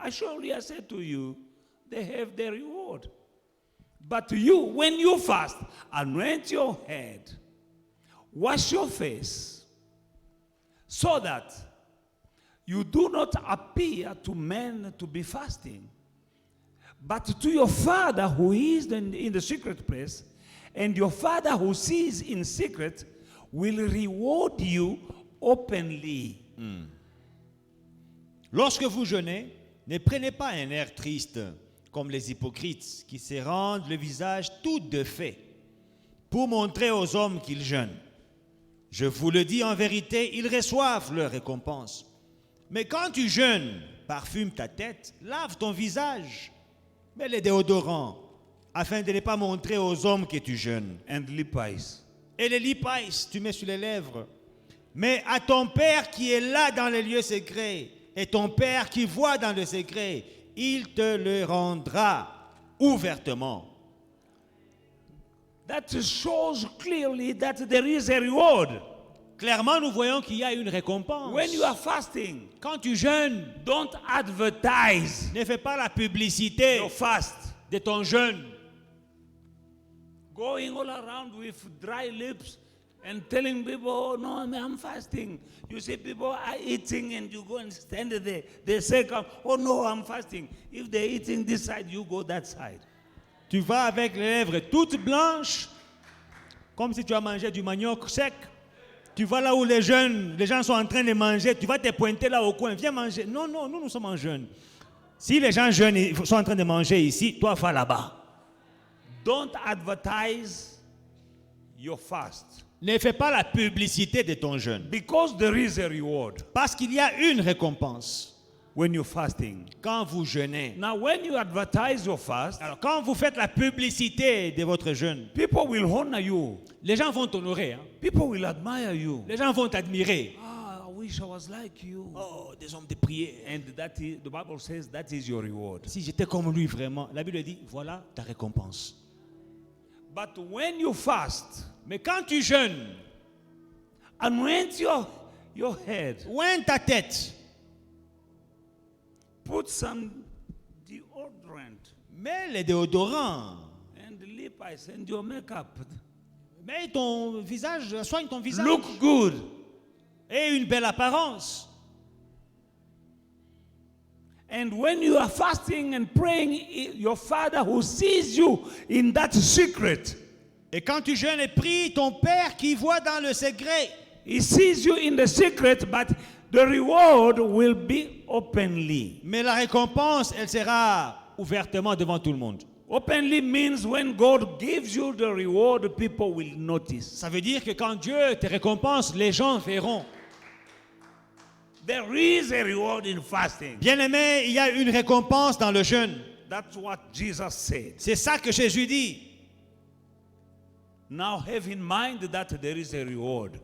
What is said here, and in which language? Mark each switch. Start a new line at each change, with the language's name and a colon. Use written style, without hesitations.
English: Surely I say to you, they have their reward. But you, when you fast, anoint your head, wash your face, so that you do not appear to men to be fasting, but to your Father who is in the secret place, and your Father who sees in secret will reward you openly.
French: Lorsque vous jeûnez, ne prenez pas un air triste comme les hypocrites qui se rendent le visage tout de fait pour montrer aux hommes qu'ils jeûnent. Je vous le dis en vérité, ils reçoivent leur récompense. Mais quand tu jeûnes, parfume ta tête, lave ton visage, mets les déodorants afin de ne pas montrer aux hommes que tu jeûnes.
English: And lipais.
French: Et les lipais, tu mets sur les lèvres. Mais à ton Père qui est là dans les lieux secrets, et ton Père qui voit dans le secret, il te le rendra ouvertement.
English: That shows clearly that there is a reward.
French: Clairement, nous voyons qu'il y a une récompense.
English: When you are fasting,
French: Quand tu jeûnes,
English: don't advertise
French: ne fais pas la publicité
English: your fast.
French: de ton jeûne.
English: Going all around with dry lips and telling people, oh no, I'm fasting. You see people are eating and you go and stand there. They say, oh no, I'm fasting. If they're eating this side, you go that side.
French: Tu vas avec les lèvres toutes blanches, comme si tu as mangé du manioc sec. Tu vas là où les gens sont en train de manger, tu vas te pointer là au coin, viens manger. Non, non, nous sommes en jeûne. Si les gens jeûnent, ils sont en train de manger ici, toi va là-bas.
English: Don't advertise your fast.
French: Ne fais pas la publicité de ton jeûne.
English: Because there is a reward
French: Parce qu'il y a une récompense
English: when you're fasting.
French: quand vous jeûnez.
English: Now, when you advertise your fast,
French: Alors, quand vous faites la publicité de votre jeûne,
English: people will honor you.
French: les gens vont t'honorer. Hein?
English: People will admire you.
French: Les gens vont t'admirer.
English: Ah, I wish I was like you.
French: Oh, des hommes de prière.
English: And that is, the Bible says that is your reward.
French: Si j'étais comme lui vraiment, la Bible dit, voilà ta récompense.
English: But when you fast,
French: Mais quand tu jeûnes,
English: anoint your head,
French: oins ta tête,
English: put some deodorant
French: mets les déodorants,
English: and lip eyes and your makeup.
French: mets ton visage, soigne ton visage.
English: Look good.
French: Et une belle apparence.
English: And when you are fasting and praying, your Father who sees you in that secret,
French: Et quand tu jeûnes et pries, ton Père qui voit dans le secret,
English: He sees you in the secret, but the reward will be openly.
French: mais la récompense, elle sera ouvertement devant tout le monde.
English: Openly means when God gives you the reward, people will notice.
French: Ça veut dire que quand Dieu te récompense, les gens verront.
English: There is a reward in fasting.
French: Bien-aimé, il y a une récompense dans le jeûne.
English: That's what Jesus said.
French: C'est ça que Jésus dit.
English: Now have in mind that there is a reward.